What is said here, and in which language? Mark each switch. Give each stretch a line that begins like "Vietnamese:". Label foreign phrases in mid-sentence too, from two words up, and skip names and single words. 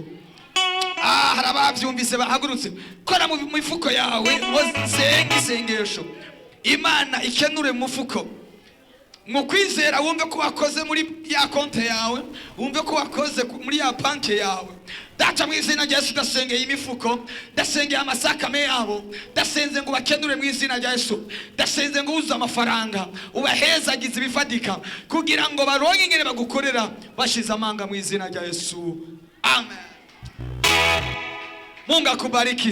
Rundi: Hari ababyumvise bahagurutse, kora mu mifuko yawe usenga isengesho, Imana ikenure mu mufuko. Mu kwizera wumve ko wakoze muri ya konte yawe, wumve ko wakoze muri ya banki yawe. Data mu izina rya Yesu ndasengeye imifuko, ndasengeye amasakame yabo, ndasenze ngo bakenure mu izina rya Yesu, ndasenze ngo uzuze amafaranga, ubahezagize ibifadika kugira ngo baronke ingene bagukorera bashize amanga mu izina rya Yesu.
Swahili: Amen. Mungu akubariki.